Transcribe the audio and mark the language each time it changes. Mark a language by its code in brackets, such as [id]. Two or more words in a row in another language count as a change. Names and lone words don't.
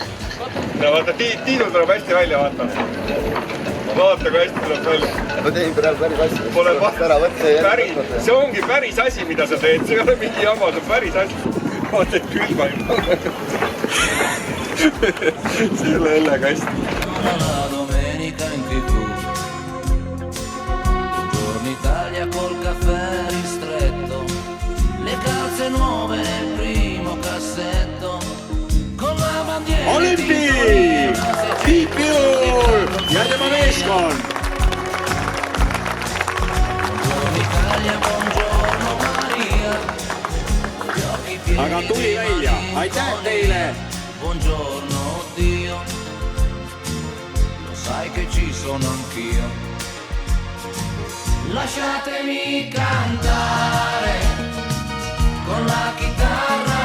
[et] No vaata, Tiidu tuleb hästi välja, vaata. Vaata, kui hästi tuleb välja. Ma tegin praegu päris asja. See ongi päris asi, mida sa teed. See ei ole mingi jama, see on päris asi. Vaata, et külma ei ole. See ei ole õllega hästi. [it] Italia col caffè ristretto, le calze nuove nel primo cassetto, con la bandiera [et] Olympi! Tiit Viur ja tema meeskond! [it] Buongiorno Italia, buongiorno Maria, [et] Aga tuli välja, aitäh teile! [it] Buongiorno Dio, lo sai che ci sono anch'io. Lasciatemi cantare con la chitarra